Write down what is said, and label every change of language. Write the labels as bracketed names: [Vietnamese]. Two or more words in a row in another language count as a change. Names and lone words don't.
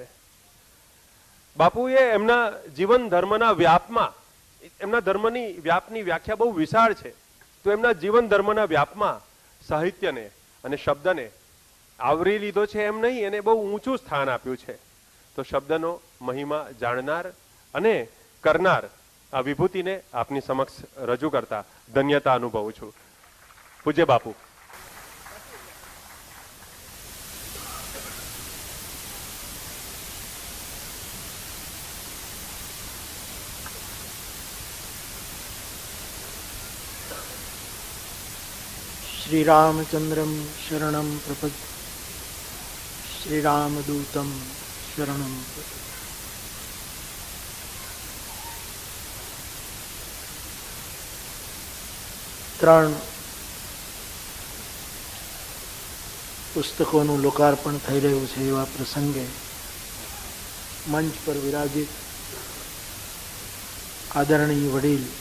[Gujarati] બાપુએ એમના જીવન ધર્મના વ્યાપમાં, એમના ધર્મની વ્યાપની વ્યાખ્યા બહુ વિશાળ છે, તો એમના જીવન ધર્મના વ્યાપમાં સાહિત્યને અને શબ્દને આવરી લીધો છે એમ નહીં, એને બહુ ઊંચું સ્થાન આપ્યું છે. તો શબ્દનો મહિમા જાણનાર અને કરનાર આ વિભૂતિને આપની સમક્ષ રજૂ કરતા ધન્યતા અનુભવું છું. પૂજ્ય બાપુ. [Sanskrit] श्री रामचंद्रम शरणं प्रपद् श्री रामदूतम शरणं प्रपद्. [Gujarati] ત્રણ પુસ્તકોનું લોકાર્પણ થઈ રહ્યું છે એવા પ્રસંગે મંચ પર વિરાજિત આદરણીય વડીલ